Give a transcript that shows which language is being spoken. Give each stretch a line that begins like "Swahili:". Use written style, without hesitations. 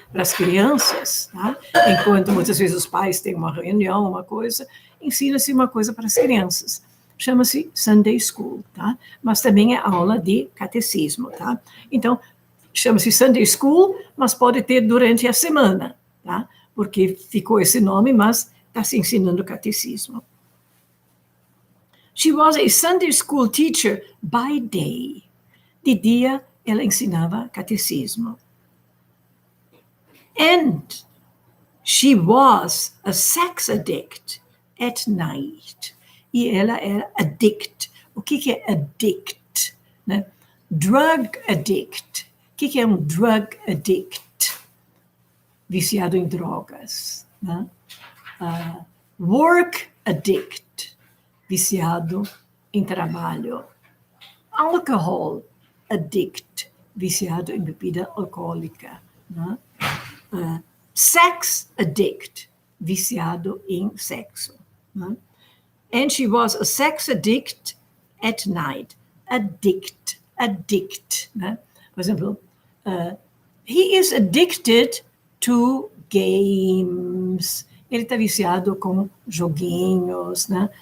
Portuguese: Para as crianças, tá? Enquanto muitas vezes os pais têm uma reunião, uma coisa, ensina-se uma coisa para as crianças. Chama-se Sunday School, tá? Mas também é aula de catecismo, tá? Então, chama-se Sunday School, mas pode ter durante a semana, tá? Porque ficou esse nome, mas está se ensinando catecismo.
English: She was a Sunday school teacher by day.
Portuguese: De dia, ela ensinava catecismo.
English: And she was a sex addict at night.
Portuguese: E ela era addict. O que é addict? Né? Drug addict. O que é um drug addict? Viciado em drogas. Né? Work addict. Viciado em trabalho. Alcohol addict. Viciado em bebida alcoólica. Né? Sex addict. Viciado em sexo. Né?
English: And she was a sex addict at night. Addict. Né?
Portuguese: Por exemplo,
English: he is addicted to games.
Portuguese: Ele está viciado com joguinhos, né?